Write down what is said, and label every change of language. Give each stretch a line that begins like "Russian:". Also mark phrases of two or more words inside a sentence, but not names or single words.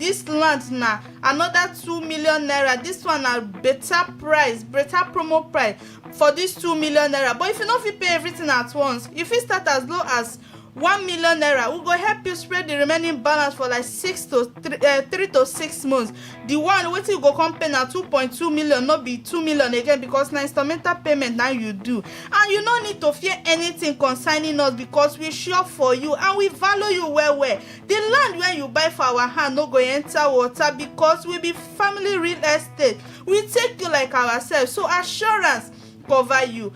Nigerian Pidgin: This land na another 2 million naira. This one a better price, better promo price for this 2 million naira. But if you know if you pay everything at once, if you start as low as 1 million naira, we go help you spread the remaining balance for like 3 to 6 months. The one waiting you go come pay na 2.2 million, not be 2 million again, because na instrumental payment now you do. And you no need to fear anything concerning us, because we sure for you and we value you well. The land when you buy for our hand no go enter water, because we be family real estate. We take you like ourselves, so assurance cover you.